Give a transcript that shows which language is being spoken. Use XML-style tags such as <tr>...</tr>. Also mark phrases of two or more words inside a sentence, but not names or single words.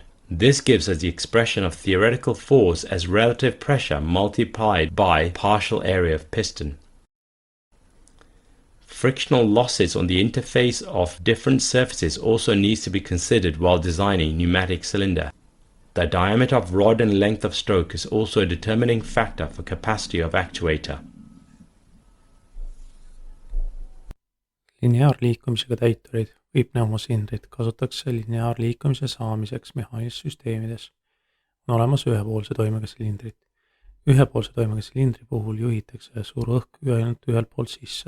<en>This gives us the expression of theoretical force as relative pressure multiplied by partial area of piston. Frictional losses on the interface of different surfaces also needs to be considered while designing pneumatic cylinder. The diameter of rod and length of stroke is also a determining factor for capacity of actuator.</en> <et>Lineaarliikumisega täitureid või pneumosilindrit kasutatakse lineaarliikumise saamiseks mehaanistes süsteemides. On olemas ühepoolse toimega silindrid. Ühepoolse toimega silindri puhul juhitakse suur õhk ainult ühelt poolt sisse.</et>